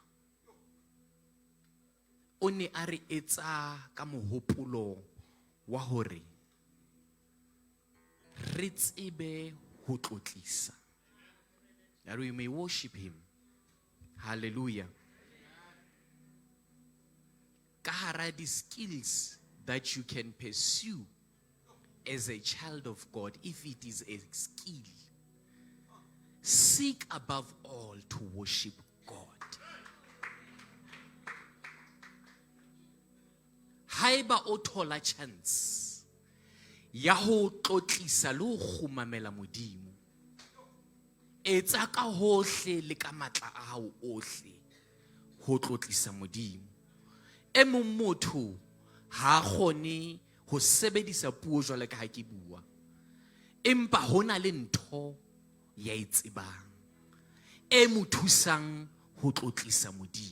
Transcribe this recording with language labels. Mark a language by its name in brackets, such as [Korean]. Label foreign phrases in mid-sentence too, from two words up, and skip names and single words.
[Southern Sotho] O ne a re etsa ka mohopolo wa hore re tsebe ho tlotlisa. [English] That we may worship him. Hallelujah. [Southern Sotho] Ka hara di [English] skills that you can pursue as a child of God, if it is a skill, seek above all to worship God. [Southern Sotho] Haiba o thola chance ya ho tlotlisa le ho khumamela modimo, etsa ka hohle le ka matla a hao ohle ho tlotlisa modimo. E mong motho ha kgone ho sebedisa puo jwale ka ha ke bua, empa hona le ntho ya itsebang e mo thusang ho tlotlisa modimo.